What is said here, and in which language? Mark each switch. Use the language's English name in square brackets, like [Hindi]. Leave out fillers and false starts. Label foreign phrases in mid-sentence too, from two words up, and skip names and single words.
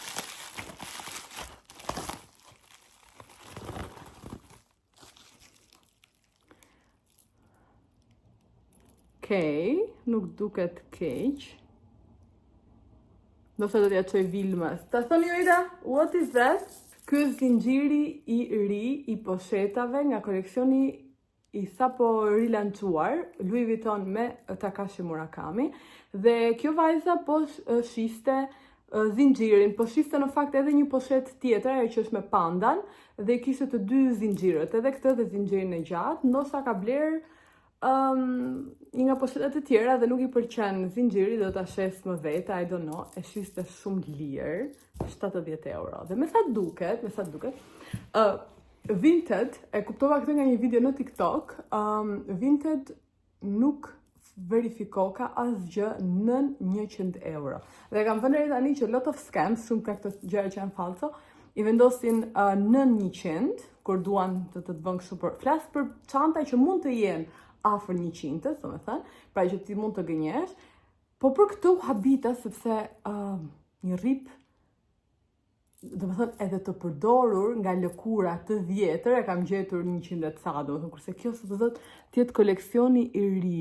[Albanian] Okej, nuk duket keq. Do të t'ja çoj Vilmas. Ta thoni Joida, [English] what is that? [Albanian] Ky është zinxhiri I ri I poshetave nga koleksioni I sapo rilancuar, Louis Vuitton me Takashi Murakami. Dhe kjo vajza po shiste zinxhirin, po shiste në fakt edhe një poshet tjetër, ajo që është me pandan, dhe kishte të 2 zinxhirët, edhe këtë dhe zinxhirin e gjatë, ndoshta ka bler një nga poshetet e tjera dhe nuk I pëlqen zinxhiri, do ta shes më vete, [English] I don't know, [Albanian] e shiste shumë lirë, 70 euro. Dhe me sa duket, Vinted, e kuptova këtë nga një video në TikTok, Vinted nuk verifikoka asgjë nën 100 euro. Dhe kam vënë re tani që [English] lot of scams, [Albanian] shumë ka këto gjëra që janë falso, I vendosin nën 100, kur duan të bënë kështu për flas për çanta që mund të jenë afër 100-s, domethënë, pra që ti mund të gënjesh, po për këtë habita sepse një rip domethënë edhe të përdorur nga lëkura të vjetër e kam gjetur 100 e ca, domethënë kurse kjo sot do thotë të jetë koleksioni i ri.